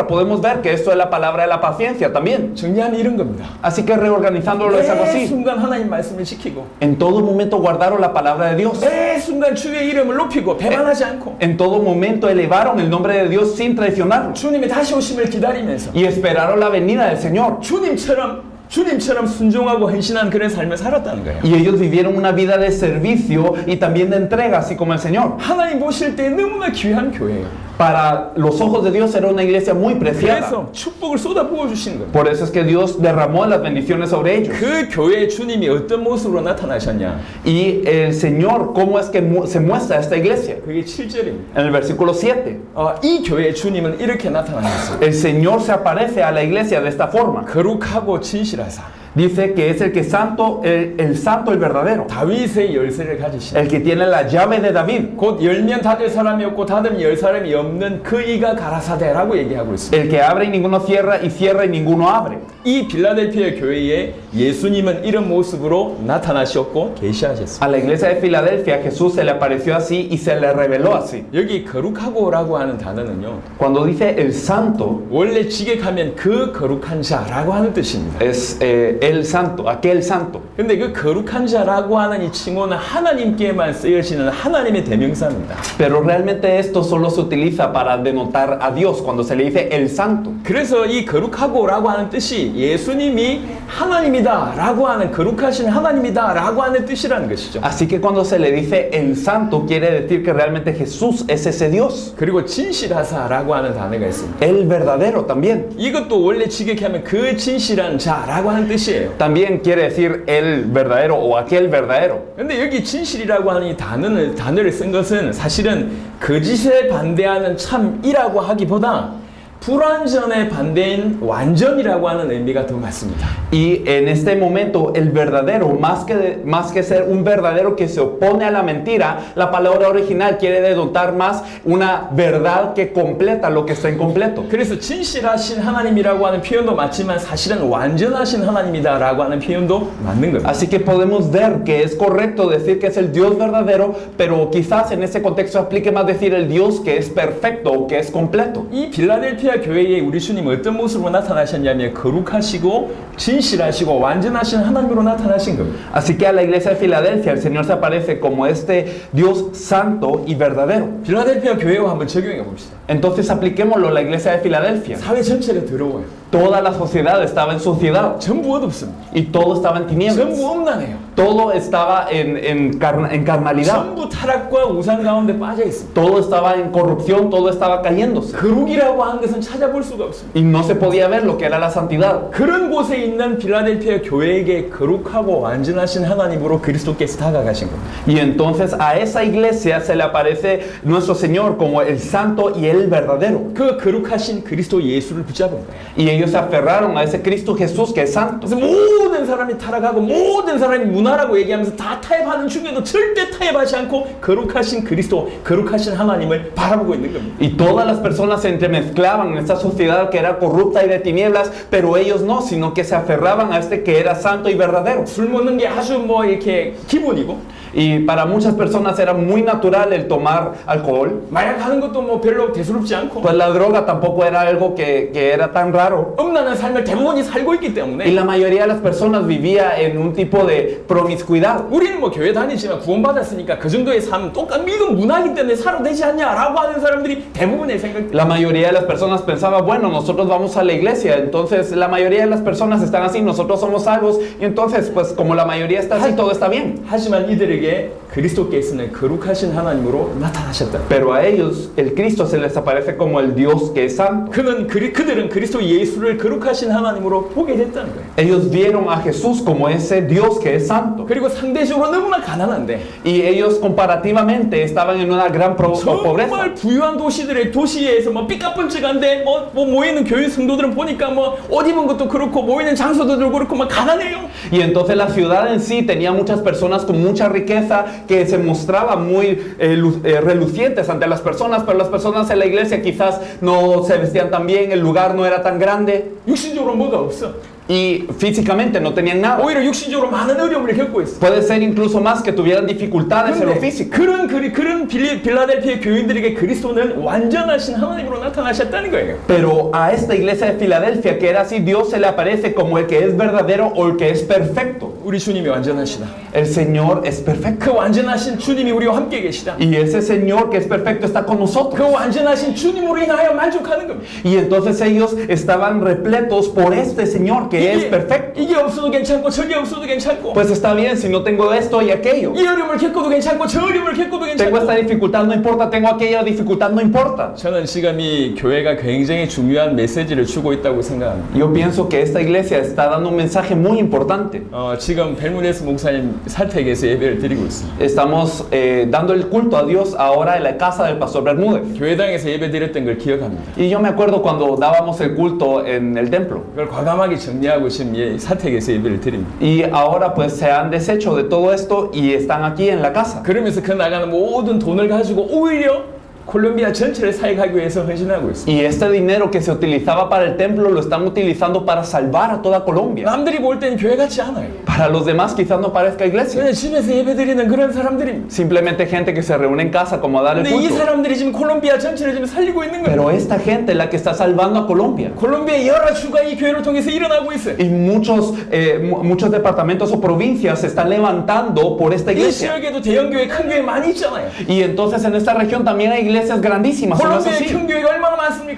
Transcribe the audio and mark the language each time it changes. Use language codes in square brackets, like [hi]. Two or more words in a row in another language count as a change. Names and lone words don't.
[es] Podemos ver que esto es la palabra de la paciencia también. [ko] 정리하면 이런 겁니다. [es] Así que reorganizándolo es algo [ko] 매 [es] así. [ko] 순간 하나님 말씀을 지키고 [es] En todo momento guardaron la palabra de Dios. [ko] 매 순간 주의 이름을 높이고 배반하지 않고 [es] En todo momento elevaron el nombre de Dios sin traicionarlo. [ko] 주님의 다시 오심을 기다리면서 [es] Y esperaron la venida del Señor. [ko] 주님처럼 순종하고 헌신한 그런 삶을 살았다는 거예요. [es] Y ellos vivieron una vida de servicio y también de entrega, así como el Señor. [ko] 하나님 보실 때 너무나 귀한 교회예요. [es] Para los ojos de Dios era una iglesia muy preciada. [ko] 그래서 축복을 쏟아부어 주시는 거예요. [es] Por eso es que Dios derramó las bendiciones sobre ellos. [ko] 그 교회에 주님이 어떤 모습으로 나타나셨냐? [es] Y el Señor, ¿cómo es que se muestra esta iglesia? [ko] 그게 7절입니다. [es] En el versículo 7. [ko] 이 교회의 주님은 이렇게 나타나셨어요. [es] El Señor se aparece a la iglesia de esta forma. [ko] 거룩하고 진실하사. [es] Dice que es el que santo, el santo, el verdadero. [ko] 다윗의 열쇠를 가지신. [es] El que tiene la llave de David. [ko] 곧 열면 닫을 사람이 없고 닫으면 열 사람이 없는 그 이가 가라사대라고 얘기하고 있습니다. [es] El que abre y ninguno cierra, y cierra y ninguno abre. [ko] 이 빌라델피아 교회에 예수님은 이런 모습으로 나타나셨고 계시하셨습니다. [es] A la iglesia de Filadelfia Jesús se le apareció así y se le reveló así. [ko] 여기 거룩하고라고 하는 단어는요. [es] Cuando dice el santo, [ko] 원래 직역하면 그 거룩한 자라고 하는 뜻입니다. [es] es el santo, aquel santo. [ko] 근데 그 거룩한 자라고 하는 이 칭호는 하나님께만 쓰여지는 하나님의 대명사입니다. [es] Pero realmente esto solo se utiliza para denotar a Dios cuando se le dice el santo. [ko] 그래서 이 거룩하고라고 하는 뜻이 예수님이 하나님이다라고 하는 거룩하신 하나님이다라고 하는 뜻이라는 것이죠. [es] Así que cuando se le dice el santo quiere decir que realmente Jesús es ese Dios. [ko] 그리고 진실하사라고 하는 단어가 있습니다. [es] El verdadero también. [ko] 이것도 원래 직역하면 그 진실한 자라고 하는 뜻이에요. [es] También quiere decir el verdadero o aquel verdadero. [ko] 근데 여기 진실이라고 하는 이 단어를 쓴 것은 사실은 거짓에 반대하는 참이라고 하기보다 불완전에 반대인 완전이라고 하는 의미가 더 맞습니다. [es] Y en este momento el verdadero, más que ser un verdadero que se opone a la mentira, la palabra original quiere denotar más una verdad que completa lo que está incompleto. [ko] 그래서 진실하신 하나님이라고 하는 표현도 맞지만 사실은 완전하신 하나님이다라고 하는 표현도 맞는 겁니다. [es] Así que podemos ver que es correcto decir que es el Dios verdadero, pero quizás en ese contexto aplique más decir el Dios que es perfecto o que es completo. [ko] 이 빌라델피아 교회에 우리 주님은 어떤 모습으로 나타나셨냐면 거룩하시고 진실하시고 완전하신 하나님으로 나타나신 겁니다. [es] Así que a la iglesia de Filadelfia el Señor se aparece como este Dios santo y verdadero. [ko] 빌라델피아 교회와 한번 적용해 봅시다. [es] Entonces apliquémoslo a la iglesia de Filadelfia. [ko] 사회 전체가 더러워요. [es] Toda la sociedad estaba en suciedad [ko] 전부 어둡습니다. [es] y todo estaba en tinieblas. [ko] 전부 음란해요. [es] Todo estaba en carnalidad. [ko] 전부 타락과 우상 가운데 빠져 있습니다. [es] Todo estaba en corrupción, todo estaba cayéndose. [ko] 거룩이라고 하는 것은 찾아볼 수가 없습니다. [es] Y no se podía ver lo que era la santidad. [ko] 그런 곳에 있는 빌라델피아 교회에게 거룩하고 완전하신 하나님으로 그리스도께서 다가가신 겁니다. [es] Y entonces a esa iglesia se le aparece nuestro Señor como el santo y el verdadero. [ko] 그 거룩하신 그리스도 예수를 붙잡은 거예요. [es] Y ellos se aferraron a ese Cristo Jesús que es santo. [ko] 그래서 모든 사람이 타락하고 모든 사람이 문화라고 얘기하면서 다 타협하는 중에도 절대 타협하지 않고 거룩하신 그리스도, 거룩하신 하나님을 바라보고 있는 겁니다. [es] Y todas las personas se entremezclaban en esta sociedad que era corrupta y de tinieblas, pero ellos no, sino que se aferraban a este que era santo y verdadero. [ko] 술 먹는 게 아주 뭐 이렇게 기본이고 [es] Y para muchas personas era muy natural el tomar alcohol. [ko] 마약하는 것도 뭐 별로 대수롭지 않고 [es] Pues la droga tampoco era algo que era tan raro. [ko] 음란한 삶을 대부분이 살고 있기 [es] Y [ko] 때문에 [es] la mayoría de las personas vivía en un tipo de promiscuidad. [ko] 우리는 뭐 교회 다니지만 구원받았으니까 그 정도의 삶 똑같 믿음 문화이기 때문에 살아도 되지 않냐라고 하는 사람들이 대부분의 생각. [es] La mayoría de las personas pensaba, bueno, nosotros vamos a la iglesia, entonces la mayoría de las personas están así, nosotros somos salvos, y entonces pues como la mayoría está así, todo está bien. [ko] 하지만 이들에게 그리스도께서는 거룩하신 하나님으로 나타나셨다. [es] Pero a ellos el Cristo se les aparece como el Dios que es santo. [ko] 그들은 그리스도 예수를 거룩하신 하나님으로 보게 됐다는 거예요. [es] Ellos vieron a Jesús como ese Dios que es santo. [ko] 그리고 상대적으로 너무나 가난한데 [es] Y ellos comparativamente estaban en una gran pobreza. [ko] 정말 부유한 도시에서 뭐 삐까뻔쩍한데 뭐 모이는 교회 성도들은 보니까 뭐 옷 입은 것도 그렇고 모이는 장소들도 그렇고 막 가난해요. [es] Y entonces la ciudad en sí tenía muchas personas con mucha riqueza que se mostraban muy relucientes ante las personas, pero las personas en la iglesia quizás no se vestían tan bien, el lugar no era tan grande. [ko] 육신적으로 뭐가 없어. [es] Y físicamente no tenían nada. [ko] 오히려 육신적으로 많은 어려움을 겪고 있어. [es] Puede ser incluso más que tuvieran dificultades en lo físico. [ko] 그런 빌라델피아 교인들에게 그리스도는 완전하신 하나님으로 나타나셨다는 거예요. [es] Pero a esta iglesia de Filadelfia que era así, Dios se le aparece como el que es verdadero o el que es perfecto. [ko] 우리 주님이 완전하시다. [es] El Señor es perfecto. [ko] 그 완전하신 주님이 우리와 함께 계시다. [es] Y ese Señor que es perfecto está con nosotros. [ko] 그 완전하신 주님으로 인하여 만족하는 겁니다. [es] Y entonces ellos estaban repletos por este Señor que es perfecto. [ko] 이게 없어도 괜찮고 저게 없어도 괜찮고. [es] Pues está bien si no tengo esto y aquello. [ko] 이 어려움을 겪어도 괜찮고 저 어려움을 겪어도 괜찮고. [es] Tengo esta dificultad, no importa. Tengo aquella dificultad, no importa. [ko] 저는 지금 이 교회가 굉장히 중요한 메시지를 주고 있다고 생각합니다. [es] Yo pienso que esta iglesia está dando un mensaje muy importante. [ko] 지금 벨무네스 목사님 살택에서 예배를 드리고 있습니다. [es] Estamos dando el culto a Dios ahora en la casa del pastor Bermúdez. [ko] 교회당에서 예배 드렸던 걸 기억합니다. [es] Y yo me acuerdo cuando dábamos el culto en el templo. [ko] 그걸 과감하게 정리하고 지금 살택에서 예배를 드립니다. [es] Y ahora pues se han deshecho de todo esto y están aquí en la casa. [ko] 그러면서 그 나가는 모든 돈을 가지고 오히려 콜롬비아 전체를 사역하기 위해서 헌신하고 있습니다. [es] Y este dinero que se utilizaba para el templo lo están utilizando para salvar a toda Colombia. [ko] 남들이 볼 때는 교회 같지 않아요. [es] Para los demás quizás no parezca iglesia. [ko] 그냥 집에서 예배드리는 그런 사람들입니다. [es] Simplemente gente que se reúne en casa como a dar el [ko] 근데 이 [es] culto. [ko] 사람들이 지금 콜롬비아 전체를 지금 살리고 있는 거예요. [es] Pero esta gente es la que está salvando a Colombia. [ko] 콜롬비아의 여러 주가 이 교회를 통해서 일어나고 있어요. [es] Y muchos departamentos o provincias se están levantando por esta [ko] 이 [es] iglesia. [ko] 지역에도 대형 교회, 큰 교회 많이 있잖아요. [es] Y entonces en esta región también hay iglesias grandísimas. ¿No es [ko] 콜롬비아의 [es] así? [ko] 큰 교회가 얼마나 많습니까?